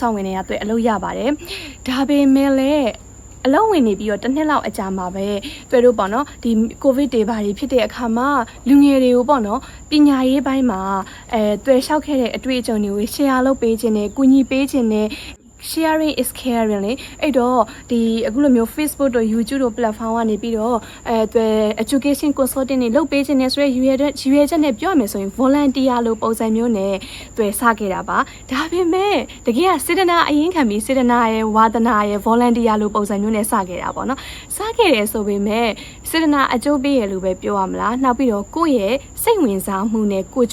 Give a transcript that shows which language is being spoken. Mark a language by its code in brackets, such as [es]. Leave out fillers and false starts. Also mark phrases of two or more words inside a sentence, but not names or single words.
[my] ဆောင်ဝင်နေတာတွေ့အလုပ်ရပါတယ်ဒါပေမဲ့လည်းအလုံးဝင်နေပြီးတော့တစ်နှစ်လောက်အကြာမှာပဲတွေ့လို့ပေါ့နော်ဒီကိုဗစ်တွေဘာတွေဖြစ်တဲ့အခါမှာလူငယ်တွေကိုပေါ့နော်ပညာရေးပိုင်းမှာတွေ့လျှောက်ခဲ့တဲ့အတွေ့အကြုံတွေကို share လုပ်ပေးခြင်းနဲ့ကူညီပေးခြင်းနဲ့ [en] sharing is caring [my] လေအဲ့တော့ဒီအခုလိုမျိုး Facebook တို့ YouTube တို့ platform ကနေပြီးတော့ [en] education consulting [my] တွေလုပ်ပေးခြင်းနဲ့ဆိုရရွေးချက်နဲ့ပြောရမယ်ဆိုရင် volunteer လို့ပုံစံမျိုးနဲ့တွေ့စခဲ့တာပါဒါပေမဲ့တကယ်ကစေတနာအရင်ခံပြီးစေတနာရဲ့ဝါသနာရဲ့ volunteer လို့ပုံစံမျိုးနဲ့စခဲ့တာပေါ့နော်စခဲ့တယ်ဆိုပေမဲ့စေတနာအကျိုးပေးရလို့ပဲပြောရမလားနောက်ပြီးတော့ကိုယ့်ရဲ့စိတ်ဝင်စားမှုနဲ့ကို